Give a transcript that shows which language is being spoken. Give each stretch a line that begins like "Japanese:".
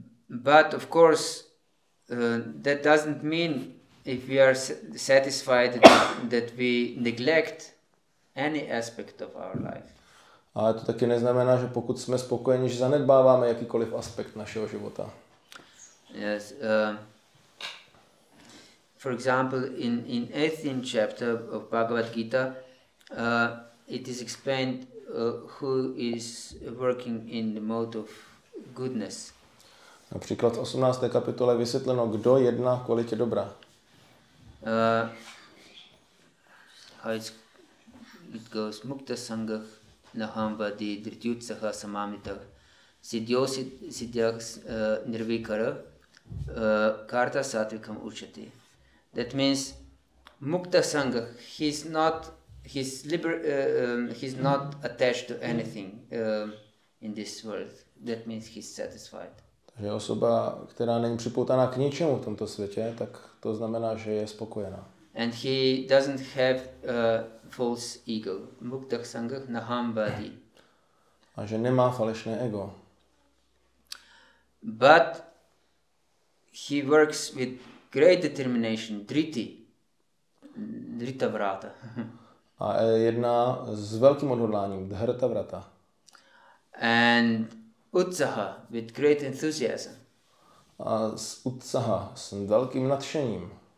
English: But of course, that doesn't mean if we are satisfied that we neglect any aspect of our life.
Czech: Ale to taky neznamená, že pokud jsme spokojeni, že zanedbáváme jakýkoliv aspekt našeho života.
English: Yes. For example, in 18th chapter of Bhagavad Gita, it is explained who is working in the mode of goodness.
Czech: Například v 18. kapitole vysvětleno, kdo jedná v kvalitě dobra.
English: How it goes,
Sanskrit: mukta sangah naham vadi dhrityutsaha samamitah Siddhyo siddhyah nirvikara karta satvikam uchati.
English: That means mukta sangha, he's not attached to anything in this world. That means he's satisfied.
Czech: Takže osoba, která není připoutaná k ničemu v tomto světě, tak to znamená, že je spokojená.
English: And he doesn't have false ego.
Sanskrit: Mukta sangha naham vadi.
Czech: A že nemá falešné ego.
English: But he works with great determination, drita vrata.
Czech: A jedná s velkým odhodláním, dhrta vrata.
English: And utsaha, with great enthusiasm.
Czech: A s utsaha, s velkým nadšením.